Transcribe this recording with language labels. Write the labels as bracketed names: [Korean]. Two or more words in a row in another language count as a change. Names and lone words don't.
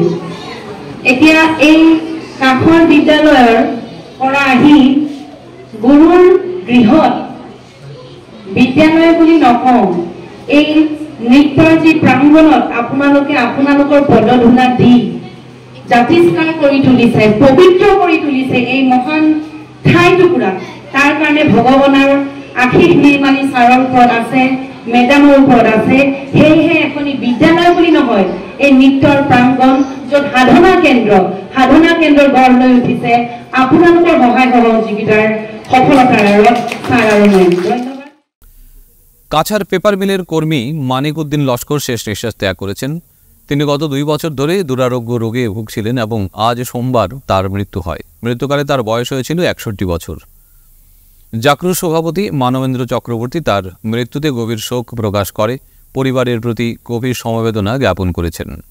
[Assamese] এতিয়া এই কাষৰ বিদ্যালয়ৰ পৰা আহি গুৰুৰ গৃহত বিদ্যালয় বুলি নকওঁ, এই নৃত্যৰ যি প্ৰাংগণত আপোনালোকে আপোনালোকৰ পদধূলা দি জাতিষ্কাৰ কৰি তুলিছে, পবিত্ৰ কৰি তুলিছে এই মহান ঠাই টুকুৰা, তাৰ কাৰণে ভগৱানৰ আশীষ নিৰ্মালী ছাৰৰ ওপৰত আছে, মেডামৰ ওপৰত আছে। সেয়েহে এখনি বিদ্যালয় বুলি নহয়, এই নৃত্যৰ প্ৰাংগণ য'ত সাধনা কেন্দ্ৰ গঢ় লৈ উঠিছে আপোনালোকৰ সহায় সহযোগিতাৰ সফলতাৰ আঁৰত ছাৰ আৰু মই। ধন্যবাদ। [Bangla] কাছাড় পেপার মিলের কর্মী মানিক উদ্দিন লস্কর শেষ নিঃশ্বাস ত্যাগ করেছেন। তিনি গত 2 বছর ধরে দুরারোগ্য রোগে ভুগছিলেন এবং আজ সোমবার তার মৃত্যু হয়। মৃত্যুকালে তার বয়স হয়েছিল 61 বছর। জাকরুর সভাপতি মানবেন্দ্র চক্রবর্তী তার মৃত্যুতে গভীর শোক প্রকাশ করে পরিবারের প্রতি গভীর সমবেদনা জ্ঞাপন করেছেন।